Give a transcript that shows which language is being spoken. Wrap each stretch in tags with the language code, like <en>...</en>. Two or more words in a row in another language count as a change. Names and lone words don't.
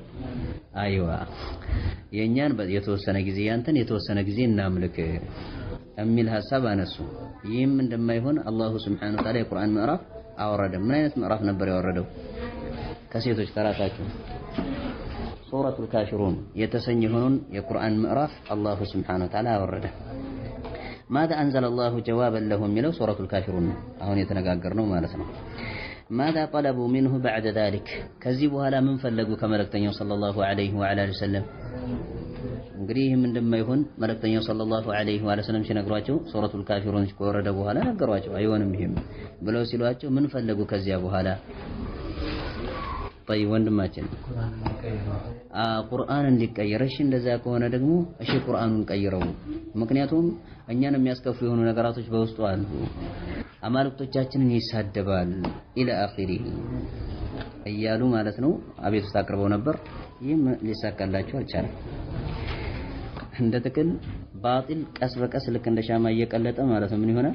<am>አይዋ የኛን የተወሰነ ጊዜ ያንተን የተወሰነ ጊዜ እናምልክ የሚል ሐሳብ አነሱ። ይህም እንደማይሆን</am> <ar>الله سبحانه وتعالى</ar> <am>የቁርአን ምዕራፍ አወረደ። ምን አይነት ምዕራፍ ነበር ያወረደው? ከሴቶች ከራሳቸው ሱረቱል ካፊሩን የተሰኘውን የቁርአን ምዕራፍ</am> <ar>الله سبحانه وتعالى</ar> <am>አወረደ።</am> <ar>ماذا أنزل الله جوابا له</ar> <am>የሚለው ሱረቱል ካፊሩን አሁን የተነጋገርነው ማለት ነው።</am> <ar>ماذا طلبوا منه بعد ذلك</ar> <am>ከዚህ በኋላ ምን ፈለጉ ከመልእክተኛው</am> <ar>صلى الله عليه وعليه وسلم?</ar> <am>እንግዲህ ይህም እንደማይሆን መልእክተኛው</am> <ar>صلى الله عليه وسلم</ar> <am>ሲነግሯቸው ሱረቱል ካፊሩን ከወረደ በኋላ ነገሯቸው። አይሆንም ይሄም ብለው ሲሏቸው ምን ፈለጉ ከዚያ በኋላ? طيب ወንድማችን ቁርአን እንዲቀየር። እሺ እንደዛ ከሆነ ደግሞ እሺ ቁርአኑን ቀይረው። ምክንያቱም እኛን የሚያስከፉ የሆኑ ነገራቶች በውስጡ አሉ። አማልክቶቻችንን ይሳደባል</am> <ar>إلى آخره</ar> <am>እያሉ ማለት ነው አቤቱታ አቅርበው ነበር። ይህም ሊሳካላቸው አልቻለም። እንደ ጥቅል ባጢል ቀስ በቀስ ልክ እንደ ሻማ እየቀለጠ ማለት ነው ምን ይሆናል?</am>